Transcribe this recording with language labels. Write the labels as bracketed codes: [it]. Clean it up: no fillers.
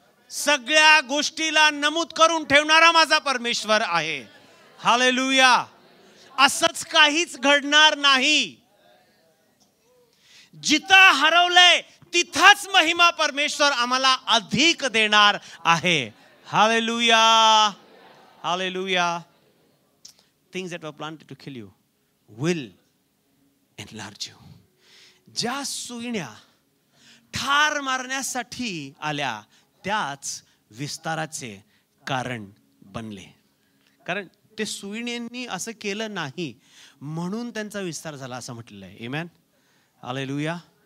[mr] सगळ्या गोष्टीला नमूद करून ठेवणारा माझा परमेश्वर आहे. हालेलुया. असंच काहीच घडणार नाही. जिथं हरवलंय तिथंच महिमा परमेश्वर आम्हाला अधिक देणार आहे. Hallelujah. Hallelujah. [en] Things that were planted to kill you will enlarge you. [mr] ज्या सुईण्या ठार मारण्यासाठी आल्या त्याच विस्ताराचे कारण बनले. कारण ते सुईण्यांनी असं केलं नाही म्हणून त्यांचा विस्तार झाला असं म्हटलेलं आहे. आमेन. हालेलुया.